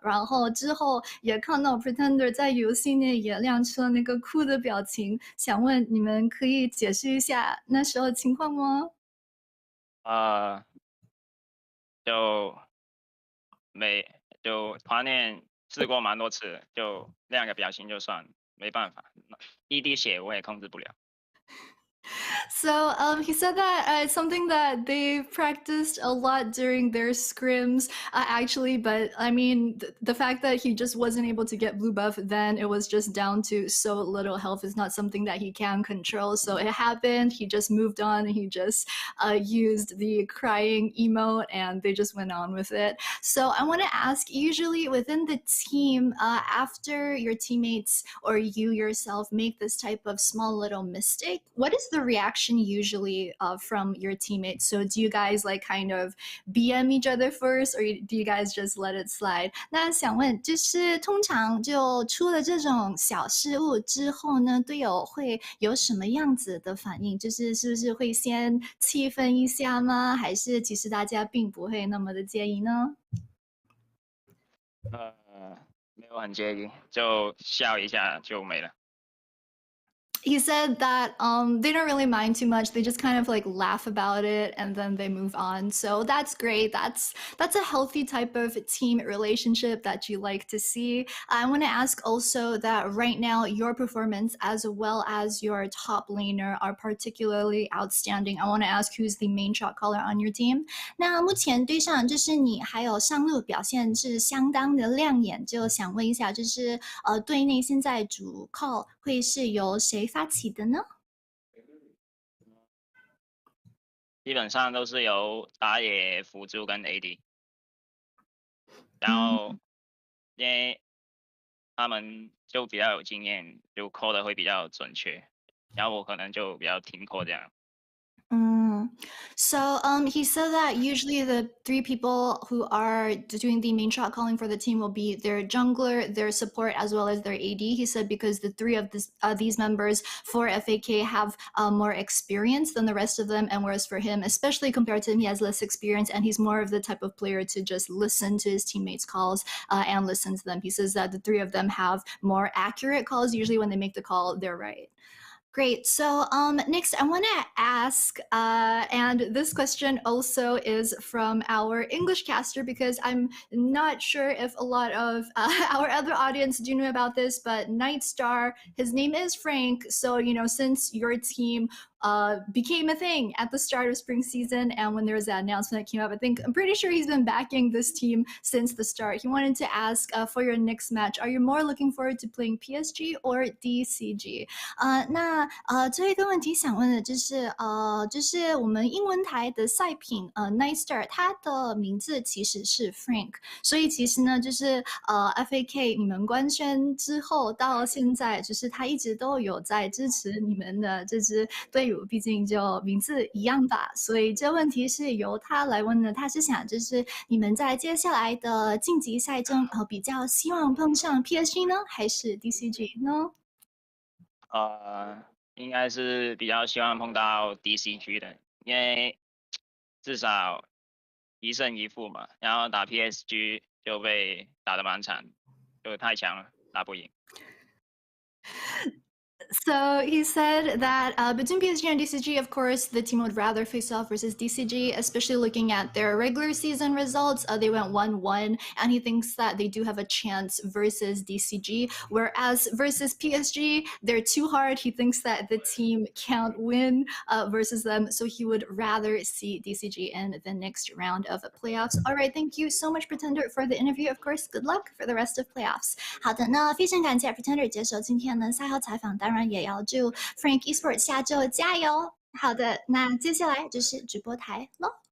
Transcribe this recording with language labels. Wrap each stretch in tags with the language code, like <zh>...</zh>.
<zh>然后之后也看到 Pretender 在游戏内也亮出了那个哭的表情，想问你们可以解释一下那时候情况吗？就团练试过蛮多次，就亮个表情就算，没办法，一滴血我也控制不了。</zh> <en>So he said that it's something that they practiced a lot during their scrims, actually. But I mean, the fact that he just wasn't able to get blue buff, then it was just down to so little health is not something that he can control. So it happened. He just moved on and he just used the crying emote and they just went on with it. So I want to ask, usually within the team, after your teammates or you yourself make this type of small little mistake, what is the reaction usually from your teammates? So do you guys like kind of BM each other first, or do you guys just let it slide?</en> <zh>那想问，就是通常就出了这种小失误之后呢，队友会有什么样子的反应？就是是不是会先气愤一下吗？还是其实大家并不会那么的介意呢？没有很介意，就笑一下就没了。</zh> <en>He said that they don't really mind too much. They just kind of like laugh about it and then they move on. So that's great. That's a healthy type of team relationship that you like to see. I want to ask also that right now your performance as well as your top laner are particularly outstanding. I want to ask who's the main shot caller on your team.</en> <zh>那目前对上就是你还有上路表现是相当的亮眼，就想问一下，就是队内现在主 call 会是由谁发起的呢？基本上都是由打野辅助跟 AD， 然后因为他们就比较有经验，就 call 的会比较准确，然后我可能就比较听 call 这样。</zh> <en>So he said that usually the 3 people who are doing the main shot calling for the team will be their jungler, their support, as well as their AD. He said because the 3 of these members for FAK have more experience than the rest of them, and whereas for him, especially compared to him, he has less experience, and he's more of the type of player to just listen to his teammates' calls and listen to them. He says that the 3 of them have more accurate calls. Usually when they make the call, they're right. Great. So next, I want to ask, and this question also is from our English caster because I'm not sure if a lot of our other audience do know about this, but Nightstar, his name is Frank. So, you know, since your team became a thing at the start of spring season, and when there was that announcement that came up, I'm pretty sure he's been backing this team since the start. He wanted to ask for your next match, are you more looking forward to playing PSG or DCG?</en> <zh>那最后一个问题想问的就是就是我们英文台的赛品Nightstar， 它的名字其实是 Frank， 所以其实呢就是FAK 你们官宣之后到现在，就是他一直都有在支持你们的这支队友，毕竟就名字一样吧，所以这问题是由他来问的。他是想就是你们在接下来的晋级赛中比较希望碰上 PSG 呢，还是 DCG 呢？应该是比较希望碰到 DCG 的，因为至少1胜1负嘛，然后打 PSG 就被打得蛮惨，就太强了，打不赢。</zh> <en>So he said that between PSG and DCG, of course, the team would rather face off versus DCG, especially looking at their regular season results. They went 1-1, and he thinks that they do have a chance versus DCG. Whereas versus PSG, they're too hard. He thinks that the team can't win versus them, so he would rather see DCG in the next round of playoffs. All right, thank you so much, Pretender, for the interview. Of course, good luck for the rest of playoffs.</en> <zh>好的，那非常感谢 Pretender 接受今天的赛后采访，当然也要祝 Frank Esports 下周加油。好的，那接下来就是直播台喽。</zh>